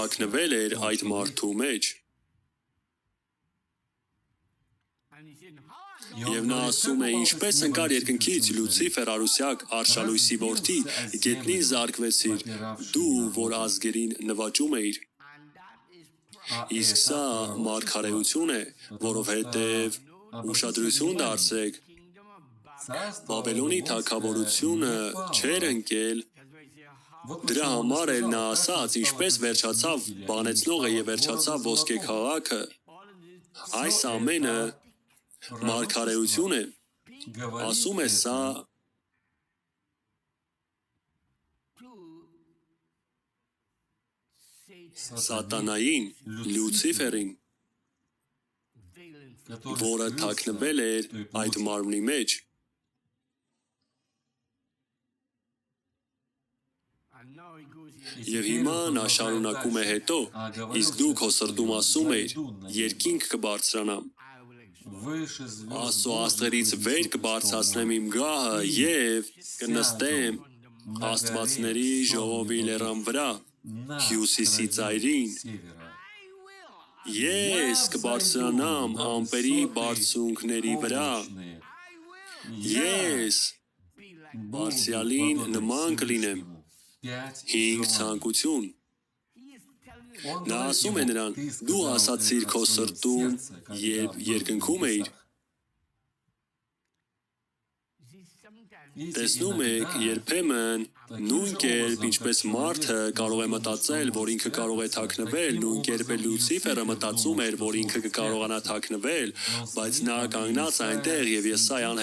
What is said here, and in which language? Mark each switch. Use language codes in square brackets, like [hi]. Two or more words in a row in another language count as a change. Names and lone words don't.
[hy] թաքնվել էր այդ մարդու մեջ, եւ նա ասում է, ինչպես ընկար երկնքից Լուցիֆեր Արուսյակ, Արշալույսի որդի, գետնին զարկվեցիր, դու, որ ազգերին նվաճում էիր, իսկ սա մարգարեություն է, որովհետև ուշադրություն դարձրեք, [ru] царство [hy] Բաբելոնի [ru] Вавилонское [hy] թագավորությունը [ru] не упало. [hy] չէր ընկել, [ru] Вот [hy] դրա [ru] почему он [hy] համար էլ [ru] сказал, [hy] նա [ru] как [hy] ասաց, [ru] стало [hy] ինչպես վերջացավ [ru] победителем, [hy] բանեցնողը եւ [ru] стало [hy] վերջացավ [ru] городом [hy] ոսկե [ru] золотом. [hy] քաղաքը, այս [ru] Всё [hy] ամենը [ru] это [hy] մարգարեություն է, [ru] говорит [hy] ասում է սա սատանային, Լուցիֆերին, [ru] который [hy] որը [ru] скрылся [hy] թաքնվել էր [ru] в той [hy] այդ [ru] плоти. [hy] մարմնի մեջ, եւ հիմա նա շարունակում է հետո, իսկ դուք հո սրտում ասում էիր, երկինք կբարձրանամ, [ru] Выше звезд [hy] Աստծո աստղերից վեր կբարձրացնեմ իմ գահը եւ կնստեմ Աստվածների ժողովի լեռան վրա, [ru] на [hy] հյուսիսի ծայրին, [ru] севера. [hy] ես կբարձրանամ ամպերի բարձունքների վրա, [ru] Облачные. [hy] ես բարձյալին նման կլինեմ, [ru] Пять [hy] 5 [ru] желаний. [hy] ցանկություն, [ru] Он [hy] նա [ru] говорит [hy] ասում է [ru] ему, [hy] նրան, [ru] «Ты [hy] դու [ru] сказал [hy] ասացիր [ru] это [hy] քո [ru] в своем [hy] սրտում, [ru] сердце, когда [hy] երբ [ru] был в [hy] երկնքում էիր, [ru] небесах». [hy] Տեսնում եք, երբեմն նույն կերպ ինչպես մարդը կարող է մտածել, որ ինքը կարող է թաքնվել, նույն կերպ էլ Լյուցիֆերը մտածում էր, որ ինքը կկարողանա թաքնվել, բայց նա կանգնած այնտեղ եւ Եսայան